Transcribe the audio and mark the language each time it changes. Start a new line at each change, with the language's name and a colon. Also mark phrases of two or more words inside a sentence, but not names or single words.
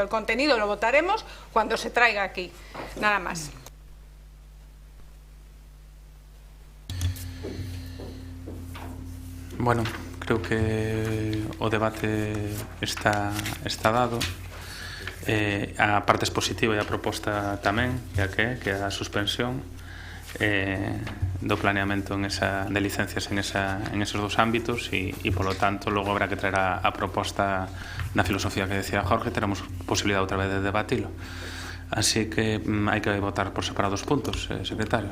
Spanish: El contenido lo votaremos cuando se traiga aquí, nada más.
Galician: Bueno, creo que o debate está dado. A parte es positiva e a proposta tamén, que é a suspensión do planeamento de licencias
Spanish: en esos dos ámbitos
Galician: e polo tanto logo habrá que traer a proposta na filosofía que decía Jorge, teremos posibilidade outra vez de debatilo, así que hai que votar por separados puntos, secretario.